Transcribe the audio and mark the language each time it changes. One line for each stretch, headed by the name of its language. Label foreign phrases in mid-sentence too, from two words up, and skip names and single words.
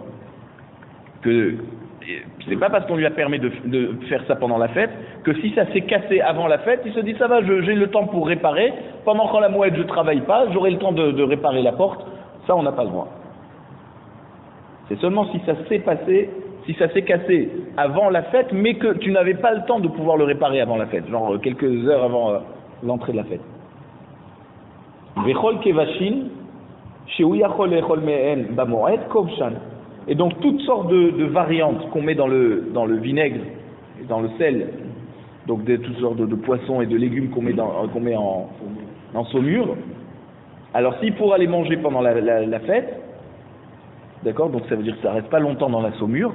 French: Que c'est pas parce qu'on lui a permis de faire ça pendant la fête, que si ça s'est cassé avant la fête, il se dit ça va, j'ai le temps pour réparer, pendant quand la Moed je travaille pas, j'aurai le temps de réparer la porte, ça on n'a pas le droit. C'est seulement si ça s'est passé, si ça s'est cassé avant la fête, mais que tu n'avais pas le temps de pouvoir le réparer avant la fête, genre quelques heures avant l'entrée de la fête.
Hebrew: וכל כבשין שיוכל לאכול מהן במועד כובשן.
French: Et donc toutes sortes de variantes qu'on met dans le vinaigre, dans le sel, donc toutes sortes de poissons et de légumes qu'on met en saumure. Alors s'il pourra les manger pendant la fête, d'accord, donc ça veut dire que ça reste pas longtemps dans la saumure.